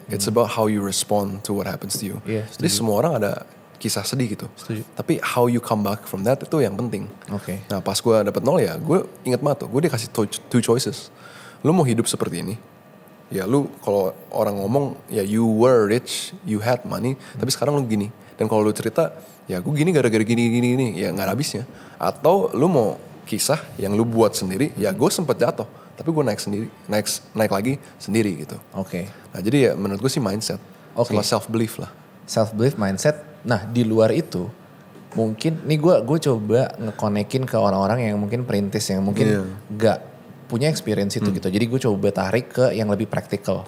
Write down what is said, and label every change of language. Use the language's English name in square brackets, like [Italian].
[English] It's about how you respond to what happens to you. [Indonesian] Iya, Jadi semua orang ada kisah sedih gitu. Setuju. [English] Tapi how you come back from that [Indonesian] itu yang penting. Oke. Nah pas gue dapet nol ya gue inget banget tuh. Gue dikasih 2 choices. Lu mau hidup seperti ini. Ya lu kalau orang ngomong ya [English] you were rich, you had money. [Indonesian] Tapi sekarang lu gini. Dan kalau lu cerita ya gue gini gara-gara gini. Ya gak ada habisnya. Atau lu mau kisah yang lu buat sendiri. Ya gue sempet jatuh. Tapi gue naik lagi sendiri gitu. Oke. Nah jadi ya menurut gue sih mindset. Sama self belief lah. Self belief, mindset. Nah di luar itu mungkin nih gue coba ngekonekin ke orang-orang yang mungkin perintis yang mungkin gak punya experience itu gitu. Jadi gue coba tarik ke yang lebih praktikal.